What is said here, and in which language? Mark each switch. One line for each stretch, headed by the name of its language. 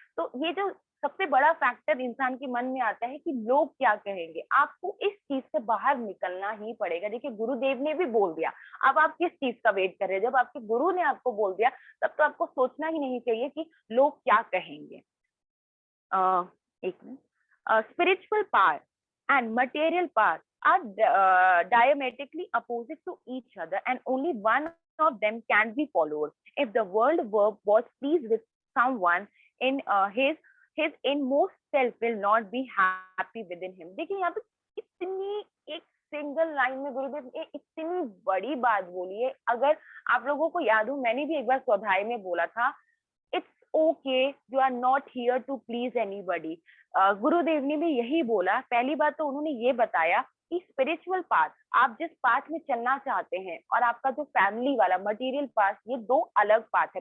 Hindi: तो ये जो सबसे बड़ा फैक्टर इंसान के मन में आता है कि लोग क्या कहेंगे, आपको इस चीज से बाहर निकलना ही पड़ेगा। देखिए गुरुदेव ने भी बोल दिया, अब आप किस चीज का वेट कर रहे हैं? जब आपके गुरु ने आपको बोल दिया तब तो आपको सोचना ही नहीं चाहिए कि लोग क्या कहेंगे। एक minute.
English: Spiritual power and material path are diametrically opposite to each other, and only one of them can be followed. If the world was pleased with someone in his inmost self will not be happy within him.
Hindi: देखिए यहाँ पे इतनी एक single line में गुरुदेव ने इतनी बड़ी बात बोली है। अगर आप लोगों को याद हो, मैंने भी एक बार स्वाध्याय में बोला था,
English: It's okay, you are not here to please anybody.
Hindi: गुरुदेव ने भी यही बोला। पहली बात तो उन्होंने ये बताया कि स्पिरिचुअल पाथ, आप जिस पाथ में चलना चाहते हैं, और आपका जो फैमिली वाला मटेरियल पाथ, ये दो अलग पाथ है।